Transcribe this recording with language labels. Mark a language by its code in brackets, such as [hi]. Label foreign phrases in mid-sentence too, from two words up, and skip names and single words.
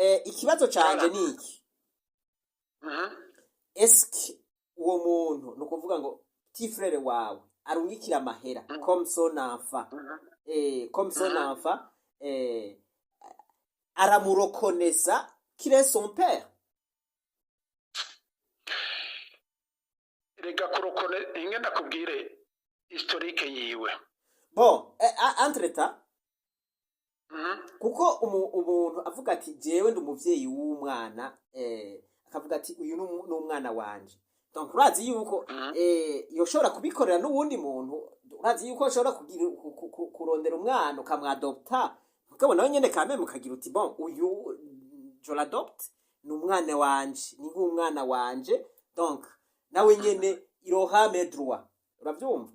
[rn] ikibazo canje ni iki, Mhm. eske uwo muntu ni ukuvuga ngo [fr] petit frere [rn] wawe arungikira amahera [fr] comme son enfant, comme son enfant, [rn] aramurokonesa [fr] qu'il est son père. [rn] rega kurokone inge ndakubwire historique yiwe. [fr] Bon, entre temps, Mhm. [rn] kuko umuntu avuga ati jewe ndi umuvyeyi w'umwana, akavuga ati uyu ni umwana wanje, donc urazi yuko yoshobora kubikorera n'uwundi muntu, urazi yuko yoshobora kurondera umwana ukamwadopta, mugabo nawe nyene kame mukagira uti bon uyu [fr] je l'adopte, [rn] ni umwana wanje, ni nk'umwana wanje, donc nawe nyene iroha [fr] mes droits, [rn] uravyumva?